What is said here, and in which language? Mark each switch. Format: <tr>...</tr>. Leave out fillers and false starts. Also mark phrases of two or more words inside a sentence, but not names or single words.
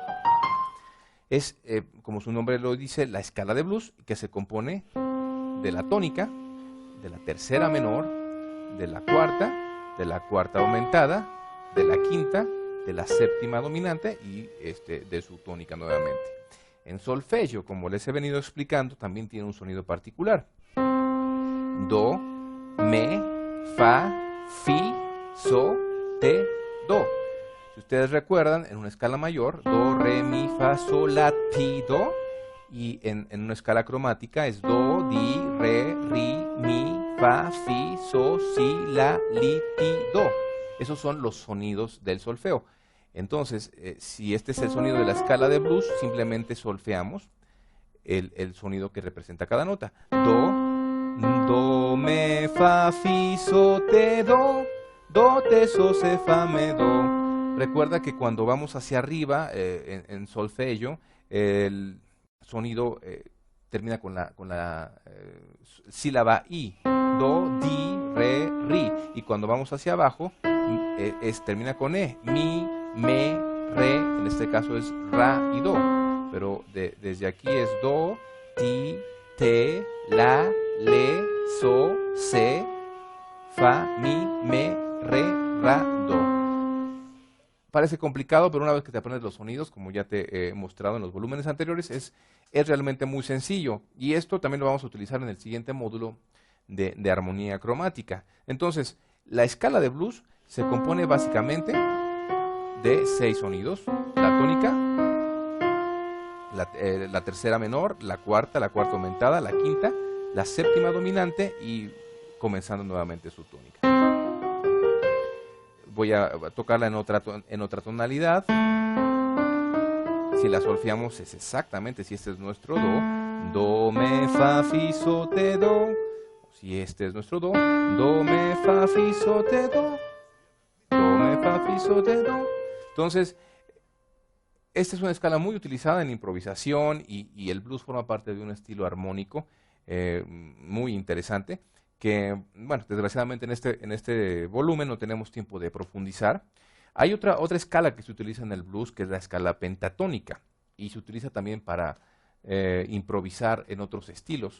<es>Es, como su nombre lo dice, la escala de blues, que se compone de la tónica, de la tercera menor, de la cuarta aumentada, de la quinta, de la séptima dominante y de su tónica nuevamente. En solfegio, como les he venido explicando, también tiene un sonido particular. Do, me, fa, fi, so, te, do. Si ustedes recuerdan, en una escala mayor, do, re, mi, fa, sol, la, ti, do, y en una escala cromática es do, di, re, ri, mi, fa, fi, sol, si, la, li, ti, do. Esos son los sonidos del solfeo. Entonces, si este es el sonido de la escala de blues, simplemente solfeamos el sonido que representa cada nota. Do, me, fa, fi, so, te, do, te, so, se, fa, me, do. Recuerda que cuando vamos hacia arriba en solfeo, el sonido termina con la sílaba i. Do, di, re, ri. Y cuando vamos hacia abajo, termina con e. Mi, me, re, en este caso es ra y do. Pero desde aquí es do, ti, te, la, le, so, se, fa, mi, me, re, ra, do. Parece complicado, pero una vez que te aprendes los sonidos, como ya te he mostrado en los volúmenes anteriores, es realmente muy sencillo. Y esto también lo vamos a utilizar en el siguiente módulo de armonía cromática. Entonces, la escala de blues se compone básicamente de 6 sonidos: la tónica, la tercera menor, la cuarta aumentada, la quinta, la séptima dominante y comenzando nuevamente su tónica. Voy a tocarla en otra tonalidad. Si la solfeamos es exactamente, si este es nuestro do, me, fa, fi, so, te, do. Si este es nuestro do, me, fa, fi, so, te, do, me, fa, fi, so, te, do. Entonces, esta es una escala muy utilizada en improvisación y el blues forma parte de un estilo armónico muy interesante que, bueno, desgraciadamente en este volumen no tenemos tiempo de profundizar. Hay otra escala que se utiliza en el blues, que es la escala pentatónica, y se utiliza también para improvisar en otros estilos.</es>